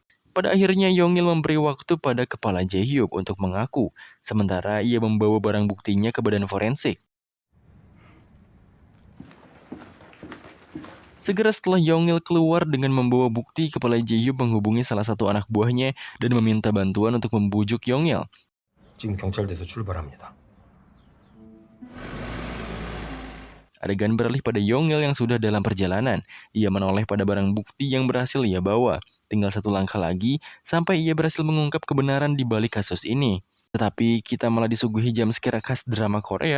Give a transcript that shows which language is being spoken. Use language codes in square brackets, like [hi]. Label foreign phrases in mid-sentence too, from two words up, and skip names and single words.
[id] Pada akhirnya Yong-il memberi waktu pada kepala Jae-hyuk untuk mengaku. Sementara ia membawa barang buktinya ke badan forensik. Segera setelah Yong-il keluar dengan membawa bukti, kepala Jae-hyuk menghubungi salah satu anak buahnya dan meminta bantuan untuk membujuk Yong-il. [ko] 지금 경찰대에서 출발합니다. [id] Adegan beralih pada Yong-il yang sudah dalam perjalanan. Ia menoleh pada barang bukti yang berhasil ia bawa. Tinggal satu langkah lagi sampai ia berhasil mengungkap kebenaran di balik kasus ini. Tetapi kita malah disuguhi jumpscare khas drama Korea.